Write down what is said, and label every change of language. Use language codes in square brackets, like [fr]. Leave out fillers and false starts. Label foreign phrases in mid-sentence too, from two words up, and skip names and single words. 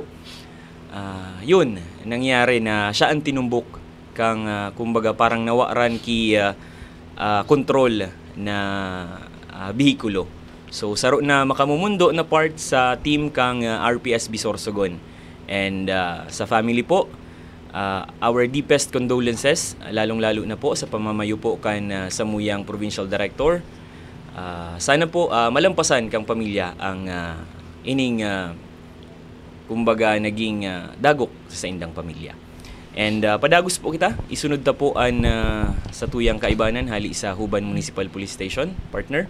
[bik] Yun nangyari na siya ang tinumbok kang kumbaga parang nawaran ki control na bihikulo. So saro na makamumundo na part sa team kang RPSB Sorsogon. And sa family po, [en] our deepest condolences, [bik] lalong-lalo na po sa pamamayo po kan Samuyang Provincial Director. Sana po malampasan kang pamilya ang ining kumbaga naging dagok sa indang pamilya. And padagos po kita, isunod ta po an sa tuyang kaibanan hali sa Huban Municipal Police Station, partner.